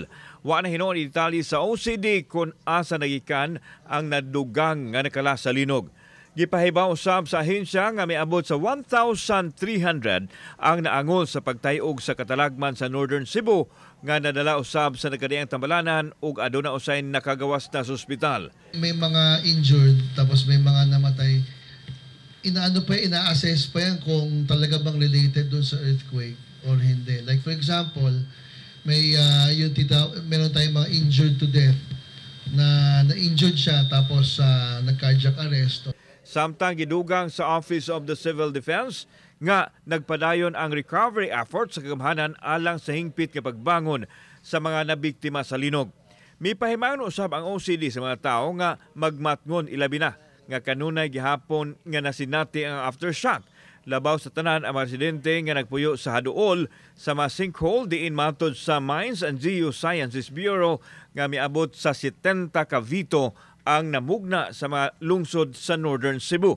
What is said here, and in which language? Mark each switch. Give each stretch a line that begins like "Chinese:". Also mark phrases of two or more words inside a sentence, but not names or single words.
Cebuano: Wa na hinuon detalye sa OCD kung asa nagikan ang nadugang nga nakala sa linog. Gipahibaw usab sa ahensya nga miabot sa 1,300 ang naangol sa pagtayog sa katalagman sa Northern Cebu nga nadala usab sa nagkadiang tambalanan ug aduna usay nakagawas na sa ospital.
Filipino: May mga injured tapos may mga namatay. Ina-assess pa yan kung talaga bang related doon sa earthquake or hindi.
English: Like for example,
Filipino: meron tayong mga
English: injured to death
Filipino: na na-injured siya tapos nag-cardiac arrest.
Cebuano: Samtang gidugang sa Office of the Civil Defense nga nagpadayon ang
English: recovery effort
Cebuano: sa kagamhanan alang sa hingpit nga pagbangon sa mga nabiktima sa linog. Mipahimangon usab ang OCD sa mga tao nga magmatngon ilabi na nga kanunay gihapon nga nasinati ang aftershock Labaw sa tanan ang mga residente nga nagpuyo sa haduol sa mga sinkhole diin matod sa Mines and Geosciences Bureau nga miabot sa 70 ka vito ang namugna sa mga lungsod sa Northern Cebu.